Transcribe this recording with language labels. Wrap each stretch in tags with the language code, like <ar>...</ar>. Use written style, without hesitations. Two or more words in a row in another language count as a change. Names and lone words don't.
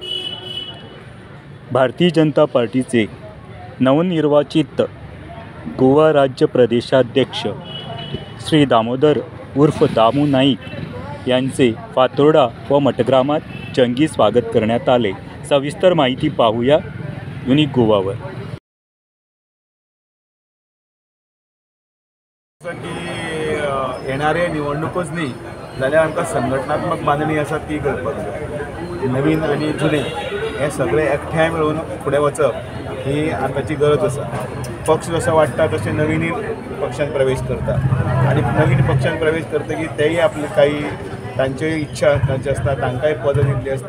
<mr>भारतीय जनता पार्टीचे नवनिर्वाचित गोवा राज्य प्रदेशाध्यक्ष श्री दामोदर उर्फ दामू नाईक यांचे फातोर्डा व मठग्रामात जंगी स्वागत करण्यात आले। सविस्तर माहिती पाहूया युनिक गोवावर।</mr> <kok>येणारे निवडणूकच न्ही जाल्यार आमकां संघटनात्मक बांधणी आसा ती करपाक जाय। नवीन आनी जुने हे सगळे एकठांय मेळून फुडें वचप ही आतांची गरज आसा। पक्ष जसो वाडटा तशें नवीन पक्षांत प्रवेश करता आनी नवीन पक्षांत प्रवेश करतकीर तेय आपली काही तांच्योय इच्छा तांचे आसता, तांकांय पदां दिल्लीं आसता।</kok>